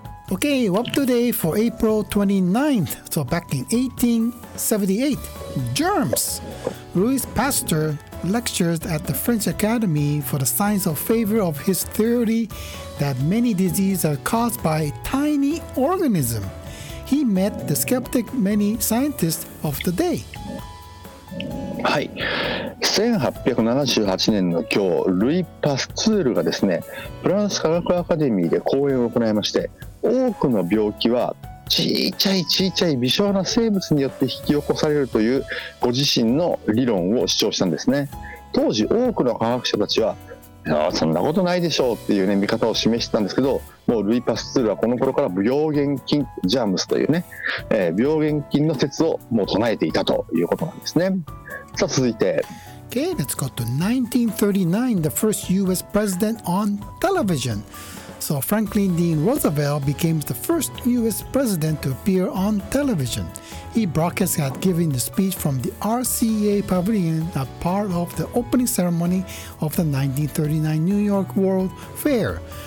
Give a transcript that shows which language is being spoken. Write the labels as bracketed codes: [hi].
[en] Okay, what today for April 29th? So back in 1878, germs. Louis Pasteur lectures at the French Academy for the Science of favor of his theory that many diseases are caused by tiny organisms. He met the skeptic many scientists of the day. [ja] はい、1878年の今日、ルイ・パスツールがですね、フランス科学アカデミーで講演を行いまして、多くの病気は小さい微小な生物によって引き起こされるというご自身の理論を主張したんですね。当時多くの科学者たちは、いやそんなことないでしょうっていうね見方を示してたんですけど、もうルイ・パスツールはこの頃から病原菌ジャームスというね、病原菌の説をもう唱えていたということなんですね。さあ続いて、 [en] Okay, let's go to 1939, the first US president on television. So Franklin D. Roosevelt became the first US president to appear on television. He broadcast at giving the speech from the RCA Pavilion, a part of the opening ceremony of the 1939 New York World Fair.